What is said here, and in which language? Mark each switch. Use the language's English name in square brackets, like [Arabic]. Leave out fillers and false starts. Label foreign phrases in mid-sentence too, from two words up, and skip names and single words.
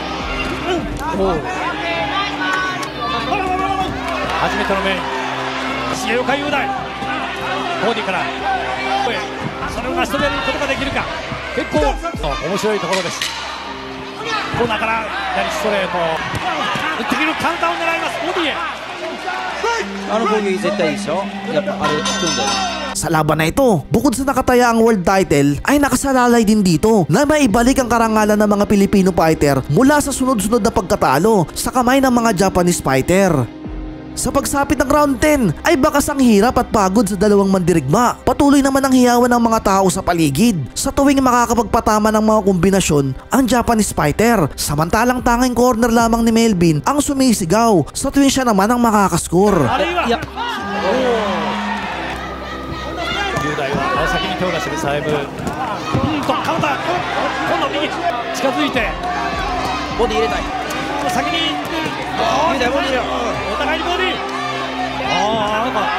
[Japanese] 初めてのメイン重岡雄大ボディからそれを成し遂げることができるか。結構面白いところです。コーナーから左ストレート打ってくるカウンターを狙います。ボディへ。あの攻撃絶対いいですよ。やっぱあれを効くんだよね。 [Filipino] Sa laban na ito, bukod sa nakatayaang [English] world title, [Filipino] ay nakasalalay din dito na maibalik ang karangalan ng mga Pilipino fighter mula sa sunod-sunod na pagkatalo sa kamay ng mga [English] Japanese fighter. [Filipino] Sa pagsapit ng round 10 ay bakas ang hirap at pagod sa dalawang mandirigma. Patuloy naman ang hiyawan ng mga tao sa paligid sa tuwing makakapagpatama ng mga kombinasyon ang [English] Japanese fighter. [Filipino] Samantalang tanging corner lamang ni Melvin ang sumisigaw sa tuwing siya naman ang makakascore. [Japanese] 雄大は先に手を出してるサイブカウンター今度右近づいてボディ入れたい。先に行ってる。雄大ボディ入れろ。お互いにボディなんか